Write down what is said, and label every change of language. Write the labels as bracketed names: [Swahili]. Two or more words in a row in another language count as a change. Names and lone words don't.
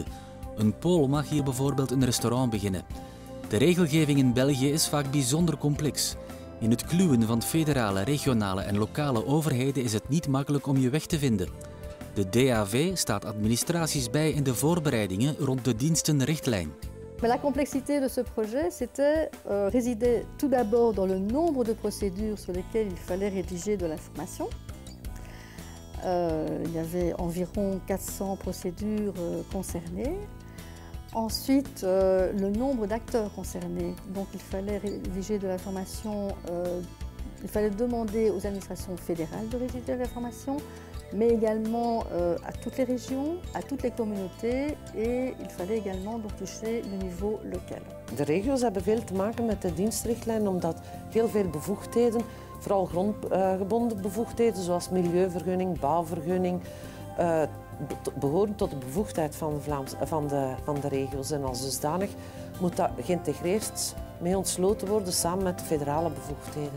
[Dutch] Een Pool mag hier bijvoorbeeld een restaurant beginnen. De regelgeving in België is vaak bijzonder complex. In het kluwen van federale, regionale en lokale overheden is het niet makkelijk om je weg te vinden. De DAV staat administraties bij in de voorbereidingen rond de dienstenrichtlijn. [French] La complexité de ce projet, résidait tout d'abord dans le nombre de procédures sur lesquelles il fallait rédiger de l'information. Il y avait environ 400 procédures concernées. Ensuite, le nombre d'acteurs concernés. Donc il fallait rédiger de l'information, il fallait demander aux administrations fédérales de rédiger de l'information, mais également à toutes les régions, à toutes les communautés et il fallait également donc toucher le niveau local. [Dutch] De regio's hebben veel te maken met de dienstrichtlijn omdat heel veel bevoegdheden, vooral grondgebonden bevoegdheden zoals milieuvergunning, bouwvergunning, behoren tot de bevoegdheid van de regio's. En als dusdanig moet dat geïntegreerd mee ontsloten worden samen met de federale bevoegdheden.